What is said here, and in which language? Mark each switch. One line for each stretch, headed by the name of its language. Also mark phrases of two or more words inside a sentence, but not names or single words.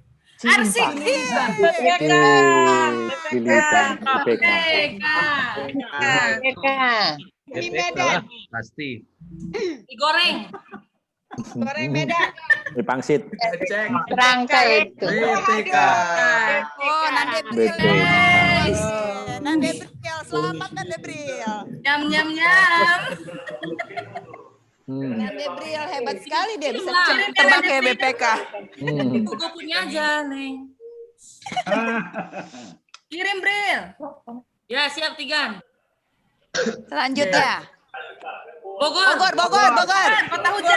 Indonesian: Arsik. Ini Medan. Pasti. Digoreng. Goreng Medan. Di pangsit. Cek. Rangka itu. BPK. Oh, Nande Bril. Nande Bril, selamat Nande Bril. Nyam. Nande Bril hebat sekali dia bisa tebak kayak BPK. Gue punya aja, Neng. Kirim Bril. Ya, siap, Tigan. Selanjutnya. Bogor. Kota hujan.